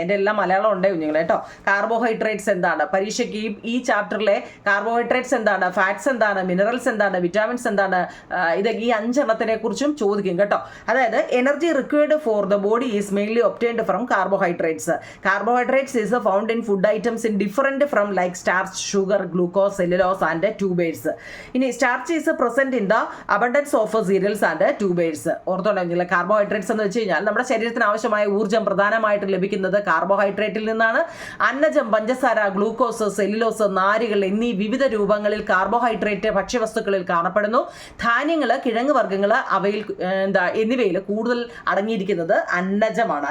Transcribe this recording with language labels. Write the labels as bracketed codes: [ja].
[ml] എൻ്റെ എല്ലാം മലയാളം ഉണ്ട് നിങ്ങൾ കേട്ടോ. കാർബോഹൈഡ്രേറ്റ്സ് എന്താണ്? പരീക്ഷയ്ക്ക് ഈ ചാപ്റ്ററിലെ കാർബോഹൈഡ്രേറ്റ്സ് എന്താണ്, ഫാറ്റ്സ് എന്താണ്, മിനറൽസ് എന്താണ്, വിറ്റാമിൻസ് എന്താണ്, ഇത് ഈ 5 എണ്ണത്തിനെ കുറിച്ചും ചോദിക്കും കേട്ടോ. [en] അതായത് energy required for the body is mainly obtained from carbohydrates. Carbohydrates is found in food items in different from like starch, sugar, glucose, cellulose and tubers. ഇനി starch is present in the abundance of cereals and tubers. [ml] ഓർത്തോണ്ടെങ്കിൽ carbohydrates എന്ന് വെച്ച് കഴിഞ്ഞാൽ നമ്മുടെ ശരീരത്തിന് ആവശ്യമായ ഊർജ്ജം പ്രധാനമായിട്ട് ലഭിക്കുന്നത് കാർബോഹൈഡ്രേറ്റിൽ നിന്നാണ്. അന്നജം, പഞ്ചസാര, ഗ്ലൂക്കോസ്, സെല്ലുലോസ്, നാരുകൾ എന്നീ വിവിധ രൂപങ്ങളിൽ കാർബോഹൈഡ്രേറ്റ് ഭക്ഷ്യവസ്തുക്കളിൽ കാണപ്പെടുന്നു. ധാന്യങ്ങൾ, കിഴങ്ങ് വർഗ്ഗങ്ങൾ അവയിൽ എന്നിവയിൽ കൂടുതൽ അടങ്ങിയിരിക്കുന്നത് അന്നജമാണ്.